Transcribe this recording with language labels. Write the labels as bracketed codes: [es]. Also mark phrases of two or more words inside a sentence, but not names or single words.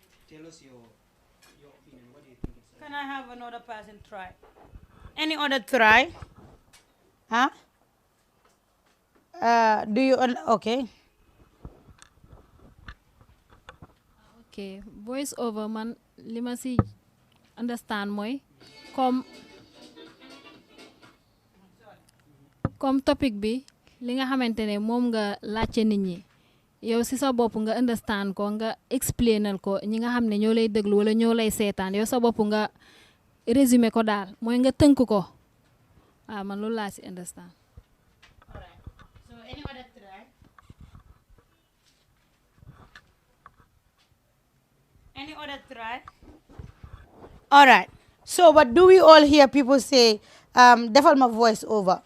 [en] tell us your opinion. What do you think it's Can I have another person try? Any other try? Huh? Do you, okay. [wo] Okay, [en] voice over [wo] man li ma si understand mooy comme topic bi li nga xamante ne moom nga laajte nit ñi yow si sa bopp nga understand ko nga explainal ko ñi nga xam ne ñoo lay déglu wala ñoo lay seetaan yow sa bopp nga résumé ko daal mooy nga tënk ko man loolu laa si understand. [en] Alright. So any other try? Any other try? Alright. So but do we all hear people say, defal my voice over?